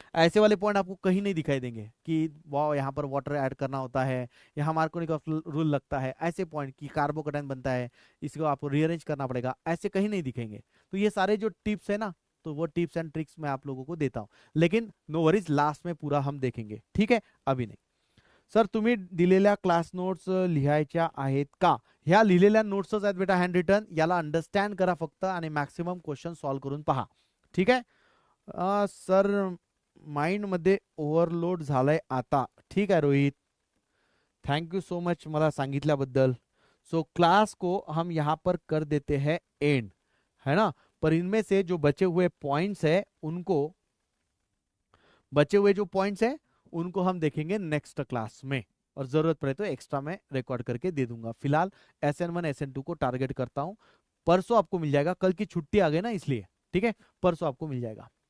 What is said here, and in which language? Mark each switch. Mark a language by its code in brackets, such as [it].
[hi] ऐसे वाले पॉइंट आपको कहीं नहीं दिखाई देंगे कि वाह यहाँ पर वाटर ऐड करना होता है, यहाँ मार्कोनी रूल लगता है, ऐसे पॉइंट की कार्बोकेटाइन बनता है, इसको आपको रीअरेंज करना पड़ेगा, ऐसे कहीं नहीं दिखेंगे। तो ये सारे जो टिप्स है ना, तो वो टिप्स एंड ट्रिक्स मैं आप लोगों को देता हूं, लेकिन नो वरीज, लास्ट में पूरा हम देखेंगे, ठीक है, अभी नहीं। [mr] सर तुम्ही दिलेल्या क्लास नोट्स लिहायच्या आहेत का। ह्या लिहिलेल्या नोट्सच आहेत बेटा, हँड रिटन, याला अंडरस्टँड करा फक्त आणि मॅक्सिमम क्वेश्चन सॉल्व करून पहा, ठीक आहे। सर माइंड मध्ये ओव्हरलोड झालाय आता, [hi] ठीक है [mr] Rohit, thank you so much मला सांगितल्याबद्दल। [hi] सो क्लास को हम यहाँ पर कर देते हैं एंड, है ना। पर इनमें से जो बचे हुए पॉइंट्स है उनको, बचे हुए जो पॉइंट्स है उनको हम देखेंगे नेक्स्ट क्लास में, और जरूरत पड़े तो एक्स्ट्रा में रिकॉर्ड करके दे दूंगा। फिलहाल SN1 SN2 को टारगेट करता हूं, परसों आपको मिल जाएगा, कल की छुट्टी आ गई ना इसलिए, ठीक है, परसों आपको मिल जाएगा।